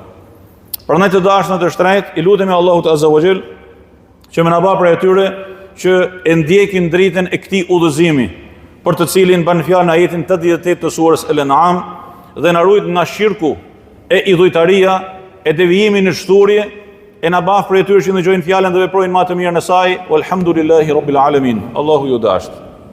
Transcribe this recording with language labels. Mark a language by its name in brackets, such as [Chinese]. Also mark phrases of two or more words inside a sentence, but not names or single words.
[Albanian] Prandaj të dashur të shtrenjtë, i lutemi Allahut [Arabic] عز وجل [Albanian] që më na bë për atyre që e ndjekin dritën e këtij udhëzimi, për të cilin bën fjalë në ajetin 88 të surës El-An'am, dhe na ruajt nga shirku e idhujtaria, e devijimi në shturje, e na baf për atyre që ndëgjojnë fjalën dhe veprojnë më të mirë në saj. [Arabic] والحمد لله رب العالمين. [Albanian] Allahu ju dashur.